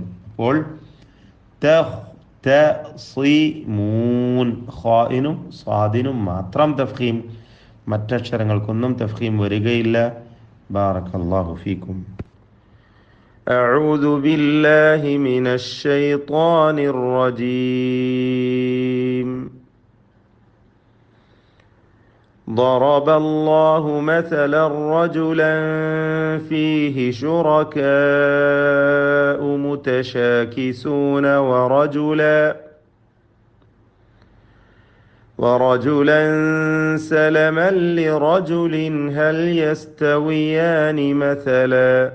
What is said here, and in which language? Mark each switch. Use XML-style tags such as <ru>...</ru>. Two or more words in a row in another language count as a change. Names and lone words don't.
<ml>അപ്പോൾ തഖ്തസിമൂൻ ഖാഇനും സ്വാദിനും മാത്രം തഫ്ഖീം, മറ്റക്ഷരങ്ങൾക്കൊന്നും തഫ്ഖീം വരികയില്ല.</ml> <ar>بارك الله فيكم. أعوذ بالله من الشيطان الرجيم. ضرب الله مثلا رجلا فيه شركاء متشاكسون ورجلا سلما لرجل هل يستويان مثلا</ar>